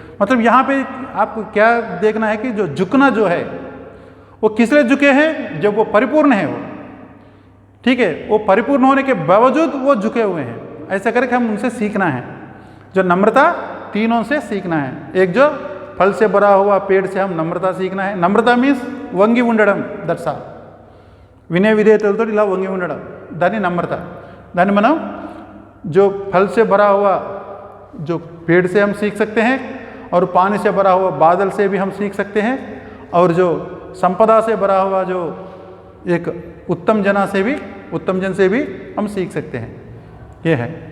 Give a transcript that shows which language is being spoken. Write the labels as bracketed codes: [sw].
[hi] मतलब यहाँ पे आपको क्या देखना है कि जो झुकना जो है वो किस लिए झुके हैं? जब वो परिपूर्ण है, वो ठीक है, वो परिपूर्ण होने के बावजूद वो झुके हुए हैं. ऐसा करके हम उनसे सीखना है. जो नम्रता, तीनों से सीखना है. एक जो फल से भरा हुआ पेड़ से हम नम्रता सीखना है. [te] नम्रता मीन्स వంగి ఉండడం, దట్స్ ఆల్. వినయ విధేయతలతో ఇలా వంగి ఉండడం, దాన్ని నమ్రత. దాన్ని మనం [hi] जो फल से भरा हुआ जो पेड़ से हम सीख सकते हैं, और पानी से भरा हुआ बादल से भी हम सीख सकते हैं, और जो संपदा से भरा हुआ जो एक उत्तम जन से भी हम सीख सकते हैं। ये है।